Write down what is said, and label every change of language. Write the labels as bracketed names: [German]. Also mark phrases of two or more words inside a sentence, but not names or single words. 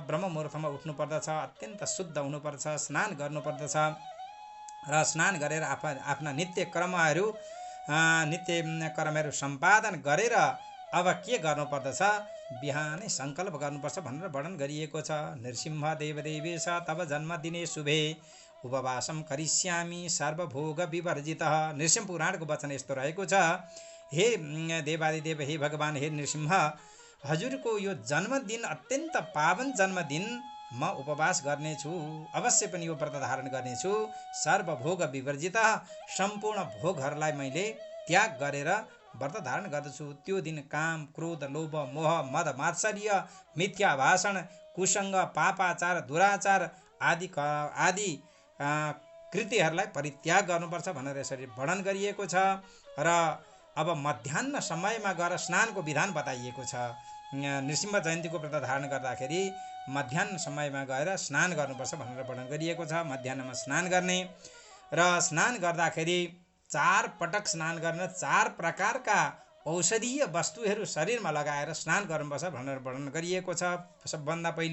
[Nepali] ब्रह्म मुहूर्तमा उठ्नुपर्दछ, अत्यन्त शुद्ध हुनुपर्छ, स्नान गर्नुपर्दछ र स्नान गरेर आफ्ना नित्य कर्महरू सम्पादन गरेर अब के गर्नुपर्दछ, बिहानै सङ्कल्प गर्नुपर्छ भनेर वर्णन गरिएको छ। [Sanskrit] नृसिंह देवदेवेश तब जन्मदिने शुभे उपवासम करिष्यामि सर्वभोग विवर्जितः। [Nepali] नृसिंह पुराणको वचन यस्तो रहेको छ, हे देवादिदेव, हे भगवान, हे नृसिंह, हजुरको यो जन्मदिन अत्यन्त पावन जन्मदिन, म उपवास गर्नेछु, अवश्य पनि यो व्रत धारण गर्नेछु, [Sanskrit] सर्वभोग विवर्जितः, [Nepali] सम्पूर्ण भोगहरूलाई मैले त्याग गरेर व्रत धारण गर्दछु। त्यो दिन काम, क्रोध, लोभ, मोह, मद, मात्सर्य, मिथ्या भाषण, कुसङ्ग, पापाचार, दुराचार आदि कृत्यहरूलाई परित्याग गर्नुपर्छ भनेर यसरी वर्णन गरिएको छ र अब मध्याह्न समयमा गएर स्नानको विधान बताइएको छ। नृसिंह जयन्तीको व्रत धारण गर्दाखेरि मध्याह्न समयमा गएर स्नान गर्नुपर्छ भनेर वर्णन गरिएको छ। मध्याह्नमा स्नान गर्ने र स्नान गर्दाखेरि 4 पटक स्नान गर्न, 4 प्रकारका औषधीय वस्तुहरू शरीरमा लगाएर स्नान गर्नुपर्छ भनेर वर्णन गरिएको छ।